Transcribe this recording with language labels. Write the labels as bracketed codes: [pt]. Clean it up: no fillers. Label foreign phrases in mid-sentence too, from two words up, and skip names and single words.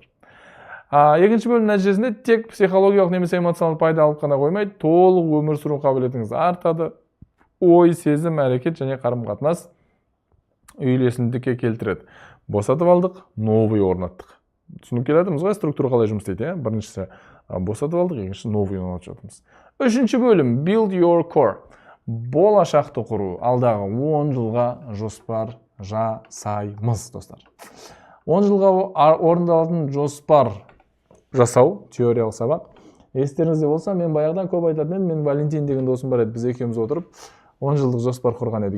[kk] Екінші бөлім нәтижесінде тек психологиялық немесе эмоционалдық пайда алып қана қоймай, толық өмір сүру қабілетіңіз артады. Ой, сезім, әрекет және қарым-қатынас үйлесімдікке келтіреді. Босатып алдық, новый орнаттық. Түсініп келатырмыз ғой, структура қалай жұмыс істейді, біріншісі босатып алдық, екіншісі новый орнатып жатырмыз. Үшінші бөлім [en] build your core. [kk] Болашақты құру, алдағы 10 жылға жоспар жасаймыз, достар. 10 жылға орындалатын жоспар жасау, теориялық сабақ. Естеріңізде болса, мен баяғыдан көп айтатын едім, мен Валентин деген досым бар еді, біз екеуміз отырып 10 жылдық жоспар құрған едік.